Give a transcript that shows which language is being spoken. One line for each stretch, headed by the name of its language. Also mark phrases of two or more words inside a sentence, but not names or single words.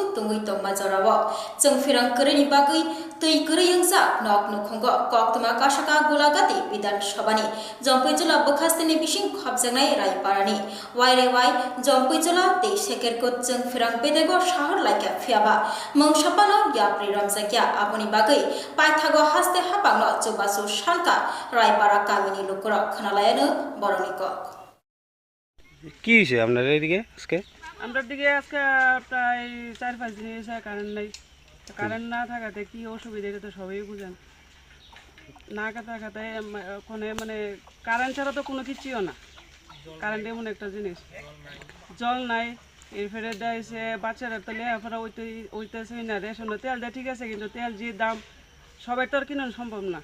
Kok Borok: तुंगै तंमा जराव जों फिरांकरीनि बागै तैकरी यंसा नक नुखंग कक्तमा काशका गुलागाति विधानसभानि जम्पैजला बखास्तेनि बिसिं खबजांनाय रायपारानि वाइरेवाइ जम्पैजला ते सेकेरको जों फिरां बेदेगो शहर लाइका फियाबा मंगसापानो याप्रि रमजाकिया आबनि बागै पाइथागो हास्ते हापांनो जुबासु शानका रायपारा गामिनि लोकरक खनालायानो बरनिक
Bangla: কি হয়েছে আপনার এইদিকে আজকে আমরা দিকে আজকে প্রায় 4-5 দিন এসে কারেন্ট নাই কারেন্ট না থাকাতে কি অসুবিধা এটা তো সবাই বুঝেন না থাকাতে কোনে মানে কারেন্ট ছাড়া তো কোনো কিছুও না কারেন্ট এমন একটা জিনিস জল নাই এরপরে দেয়ছে বাচ্চারা তো লেখাপড়া ওইতেছে না রেশন তেল দেয় ঠিক আছে কিন্তু তেল যে দাম সবাই তো আর কিনা সম্ভব না